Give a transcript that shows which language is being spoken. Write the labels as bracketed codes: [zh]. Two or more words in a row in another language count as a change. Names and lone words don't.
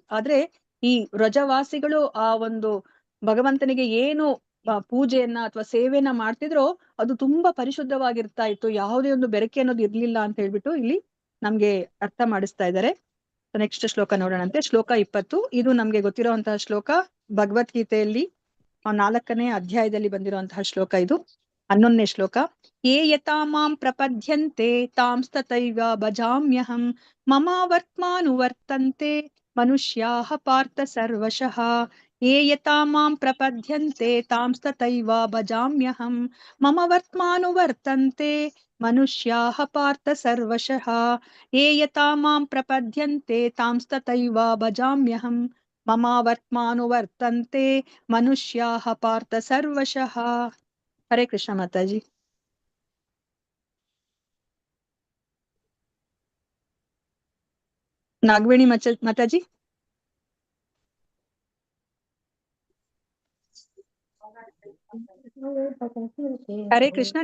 [kn] ಆದ್ರೆ ಈ ವ್ರಜವಾಸಿಗಳು ಆ ಒಂದು ಭಗವಂತನಿಗೆ ಏನು ಪೂಜೆಯನ್ನ ಅಥವಾ ಸೇವೆಯನ್ನ ಮಾಡ್ತಿದ್ರೋ ಅದು ತುಂಬಾ ಪರಿಶುದ್ಧವಾಗಿರ್ತಾ ಇತ್ತು, ಯಾವುದೇ ಒಂದು ಬೆರಕೆ ಅನ್ನೋದು ಇರ್ಲಿಲ್ಲ ಅಂತ ಹೇಳ್ಬಿಟ್ಟು ಇಲ್ಲಿ ನಮ್ಗೆ ಅರ್ಥ ಮಾಡಿಸ್ತಾ ಇದ್ದಾರೆ. ನೆಕ್ಸ್ಟ್ ಶ್ಲೋಕ ನೋಡೋಣಂತೆ. ಶ್ಲೋಕ 20. ಇದು ನಮ್ಗೆ ಗೊತ್ತಿರುವಂತಹ ಶ್ಲೋಕ. ಭಗವದ್ಗೀತೆಯಲ್ಲಿ 4ನೇ ಅಧ್ಯಾಯದಲ್ಲಿ ಬಂದಿರುವಂತಹ ಶ್ಲೋಕ ಇದು. 11ನೇ ಶ್ಲೋಕ. [sa] ಯೇ ಯಥಾ ಮಾಂ ಪ್ರಪದ್ಯಂತೆ ತಾಂಸ್ತತೈವ ಭಜಾಮ್ಯಹಂ ಮಮ ವರ್ತ್ಮಾನುವರ್ತಂತೆ ಮನುಷ್ಯಾಃ ಪಾರ್ಥ ಸರ್ವಶಃ. ಯೇ ಯಥಾ ಮಾಂ ಪ್ರಪದ್ಯಂತೆ ತಾಂಸ್ತತೈವ ಭಜಾಮ್ಯಹಂ ಮಮ ವರ್ತ್ಮಾನುವರ್ತಂತೆ ಮನುಷ್ಯಾಃ ಪಾರ್ಥ ಸರ್ವಶಃ. ಯೇ ಯಥಾ ಮಾಂ ಪ್ರಪದ್ಯಂತೆ ತಾಂಸ್ತತೈವ ಭಜಾಮ್ಯಹಂ ಮಮ ವರ್ತ್ಮಾನುವರ್ತಂತೆ ಮನುಷ್ಯಾಃ ಪಾರ್ಥ ಸರ್ವಶಃ. [kn] ಹರೇ ಕೃಷ್ಣ ಮಾತಾಜಿ. ನಾಗವೇಣಿ ಮಾತಾಜಿ. ಹರೇ ಕೃಷ್ಣ.